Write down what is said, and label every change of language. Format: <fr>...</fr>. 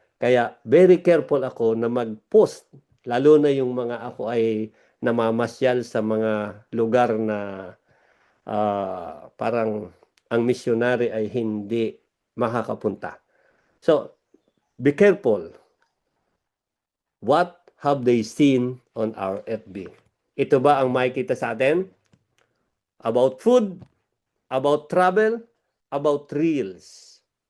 <tl>Kaya</tl> <en>very careful</en> <tl>ako na mag-post, lalo na yung mga ako ay namamasyal sa mga lugar na parang ang missionary ay hindi makakapunta.</tl> <en>So, be careful. What have they seen on our FB?</en> <tl>Ito ba ang makikita sa atin?</tl> <en>About food, about travel, about reels.</en>